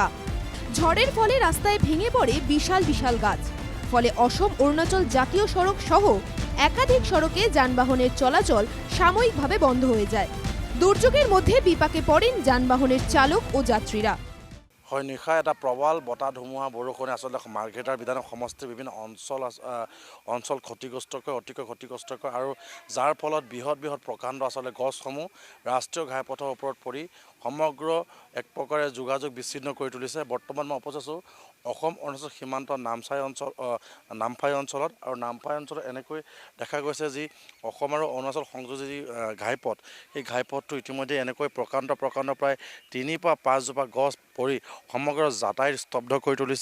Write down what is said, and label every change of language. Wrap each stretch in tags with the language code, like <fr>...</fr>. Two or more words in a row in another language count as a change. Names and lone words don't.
<bn>ঝড়ের ফলে রাস্তায় ভেঙে পড়ে বিশাল বিশাল গাছ। ফলে অসম অরুণাচল জাতীয় সড়ক সহ একাধিক সড়কে যানবাহনের চলাচল সাময়িকভাবে বন্ধ হয়ে যায়। দুর্যোগের মধ্যে বিপাকে পড়েন যানবাহনের চালক ও যাত্রীরা।</bn> <as>হয় নিশা এটা প্রবল বতাহ ধুমুহা বৰষুণে আচলতে মাৰ্ঘেৰিটাৰ বিধান সমষ্টিৰ বিভিন্ন অঞ্চল ক্ষতিগ্ৰস্ত কৰে, অতিকৈ ক্ষতিগ্ৰস্ত কৰে আৰু যাৰ ফলত বৃহৎ বৃহৎ প্ৰকাণ্ড আচলতে গছসমূহ ৰাষ্ট্ৰীয় ঘাইপথৰ ওপৰত পৰি সমগ্ৰ এক প্ৰকাৰে যোগাযোগ বিচ্ছিন্ন কৰি তুলিছে। বৰ্তমান মই উপস্থিত আছোঁ অসম অৰুণাচল সীমান্ত নামফাই অঞ্চলত, আৰু নামফাই অঞ্চলত এনেকৈ দেখা গৈছে যি অসম আৰু অৰুণাচল সংযোগী যি ঘাইপথ, সেই ঘাইপথটো ইতিমধ্যে এনেকৈ প্ৰকাণ্ড প্ৰায় 3 পৰা 5 জোপা গছ পৰি সমগ্ৰ যাতায়াত স্তব্ধ কৰি তুলিছে।</as>